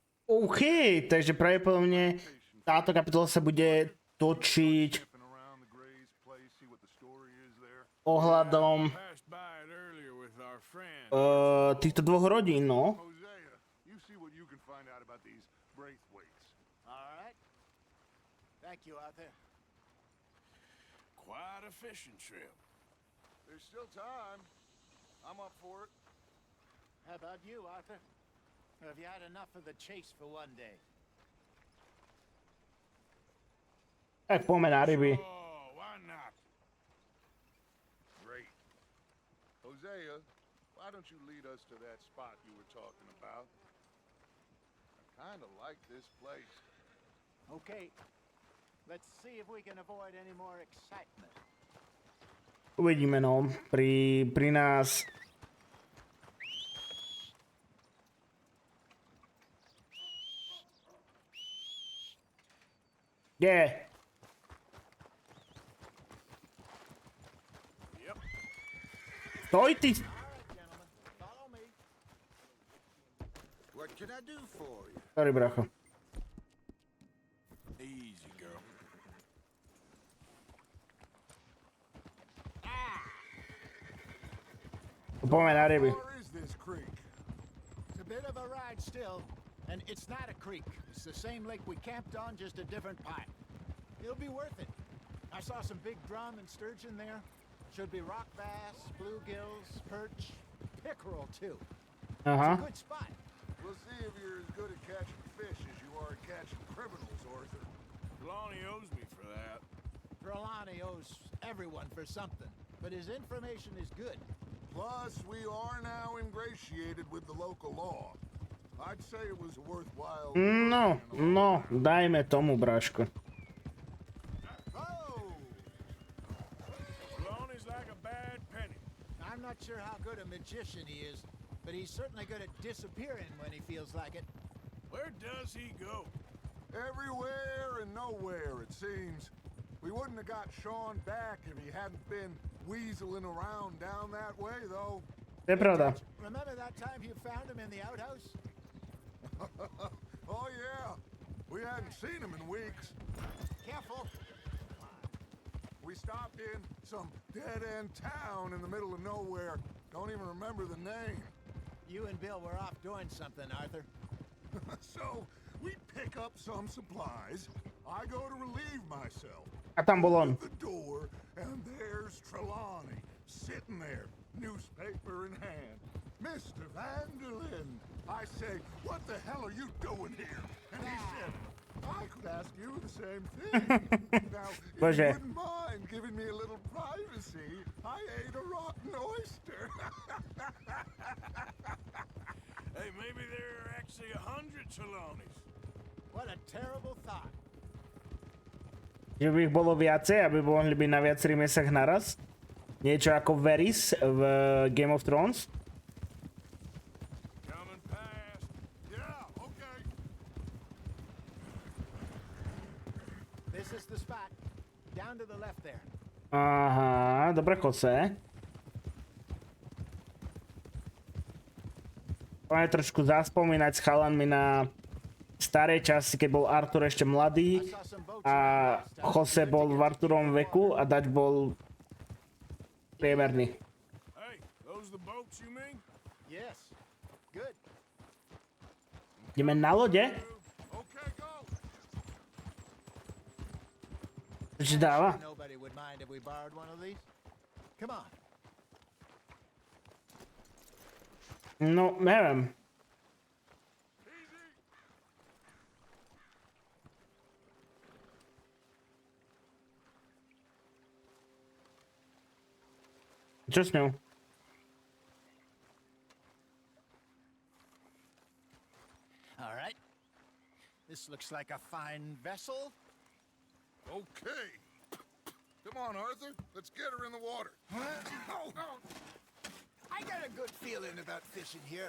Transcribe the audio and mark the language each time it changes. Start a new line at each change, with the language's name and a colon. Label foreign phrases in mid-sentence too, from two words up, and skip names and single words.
Slovak: OK, takže pravdepodobne táto kapitola sa bude točiť
English: Sniffing around the Gray's place, see what the story is there.
Slovak: ohľadom
English: Passed by it earlier with our friend.
Slovak: týchto dvoch rodín, no.
English: Hosea, you see what you can find out about these Braithwaites. All right. Thank you, Arthur. Quite a fishing trip. There's still time. I'm up for it. How about you, Arthur? Or have you had enough of the chase for one day?
Slovak: Tak poďme na ryby.
English: Oh, why not? Great. Hosea, why don't you lead us to that spot you were talking about? I kind of like this place. Okay. Let's see if we can avoid any more excitement.
Slovak: Uvidíme, no. Pri nás... Kde? Stoj ty!
English: Follow me. What can I do for you?
Slovak: Sorry, bracho.
English: Easy, girl.
Slovak: Poďme na ryby.
English: Where is this creek? It's a bit of a ride still, and it's not a creek. It's the same lake we camped on, just a different pipe. It'll be worth it. I saw some big drum and sturgeon there. Should be rock bass, bluegills, perch, pickerel too.
Slovak: Aha.
English: Good spot. We'll see if you're as good at catching fish as you are at catching criminals, Arthur. Trelawney owes me for that. Trelawney owes everyone for something, but his information is good. Plus, we are now ingratiated with the local law. I'd say it was a worthwhile...
Slovak: No, dajme tomu, Braško.
English: Oh! Trelawney's like a bad penny. I'm not sure how good a magician he is, but he's certainly good at disappearing when he feels like it. Where does he go? Everywhere and nowhere, it seems. We wouldn't have got Sean back if he hadn't been weaseling around down that way, though.
Slovak: To je pravda.
English: Remember that time you found him in the outhouse? Oh, yeah. We hadn't seen him in weeks. Careful. We stopped in some dead-end town in the middle of nowhere. Don't even remember the name. You and Bill were off doing something, Arthur. So, we pick up some supplies. I go to relieve myself.
Slovak: A tam bol on.
English: At the door, and there's Trelawney, sitting there, newspaper in hand. Mr. Vanderlyn. I say, what the hell are you doing here? And he said, I could ask you the same thing. Now, if you
Slovak: Bože.
English: wouldn't mind giving me a little privacy, I ate a rotten oyster. Hey, maybe there are actually 100 Trelawneys. What a terrible thought.
Slovak: Že by ich bolo viacej, aby mohli byť na viacerých miestach naraz. Niečo ako Varys v Game of Thrones.
English: Coming past. Yeah, okay. This is the spot. Down to the left there.
Slovak: Aha, dobre kose. Poďme trošku zaspomínať s chalanmi na staré časy, keď bol Arthur ešte mladý a Jose bol v Arturovom veku a Dutch bol priemerný.
English: Hey, those the boats you mean? Yes. Good.
Slovak: Ideme na lode?
English: Okay, go.
Slovak: Čo ti dáva?
English: Nobody would mind if we borrowed one of these. Come on.
Slovak: No, neviem. Čo s ňou?
English: All right. This looks like a fine vessel. Okay. Come on, Arthur. Let's get her in the water. I got a good feeling about fishing here.